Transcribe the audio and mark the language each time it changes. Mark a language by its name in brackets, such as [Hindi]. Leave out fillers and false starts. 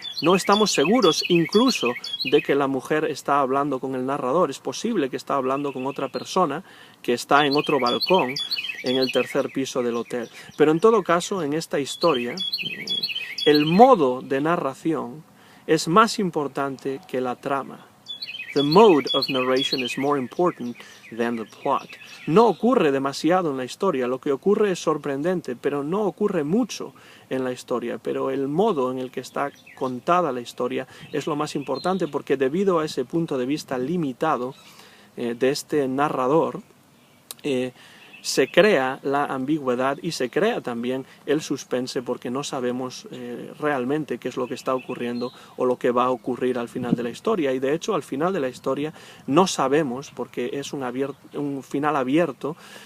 [Spanish] No estamos seguros incluso de que la mujer está hablando con el narrador. Es posible que está hablando con otra persona que está en otro balcón en el tercer piso del hotel. Pero en todo caso, en esta historia, el modo de narración es más importante que la trama. [English] The mode of narration is more important than the plot. [Spanish] No ocurre demasiado en la historia, lo que ocurre es sorprendente, pero no ocurre mucho en la historia. Pero el modo en el que está contada la historia es lo más importante, porque debido a ese punto de vista limitado de este narrador, se crea la ambigüedad y se crea también el suspense, porque no sabemos realmente qué es lo que está ocurriendo o lo que va a ocurrir al final de la historia. Y de hecho al final de la historia no sabemos, porque es un final abierto,